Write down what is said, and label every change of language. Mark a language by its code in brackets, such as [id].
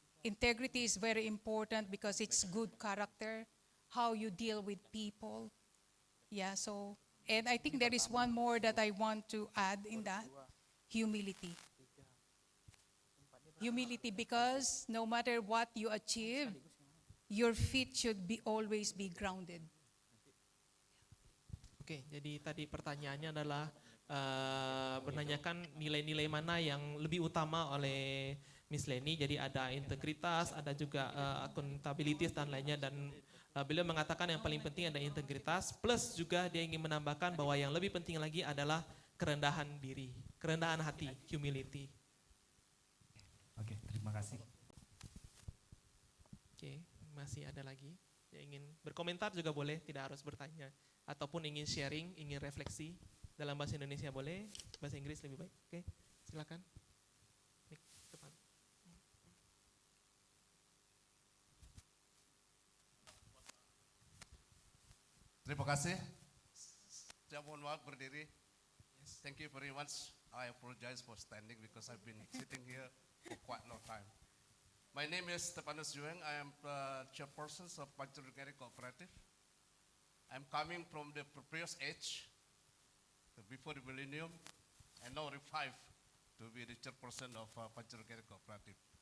[en] Integrity is very important because it's good character, how you deal with people. Yeah, so, and I think there is one more that I want to add in that, humility. Humility because no matter what you achieve, your feet should always be grounded. [id] Oke, jadi tadi pertanyaannya adalah menanyakan nilai-nilai mana yang lebih utama oleh Miss Leni. Jadi ada integritas, ada juga accountability dan lainnya. Dan beliau mengatakan yang paling penting ada integritas, plus juga dia ingin menambahkan bahwa yang lebih penting lagi adalah kerendahan diri, kerendahan hati, humility. Oke, terima kasih. Oke, masih ada lagi yang ingin berkomentar juga boleh, tidak harus bertanya. Ataupun ingin sharing, ingin refleksi, dalam bahasa Indonesia boleh, bahasa Inggris lebih baik. Oke, silakan. Mik depan. Terima kasih. Saya mohon maaf berdiri. [en] Thank you very much. I apologize for standing because I've been sitting here for quite a long time. My name is Stepanus Jueng. I am the chairperson of Pancarugeri Cooperative. I'm coming from the previous age, before the millennium, and now revived to be the chairperson of Pancarugeri Cooperative.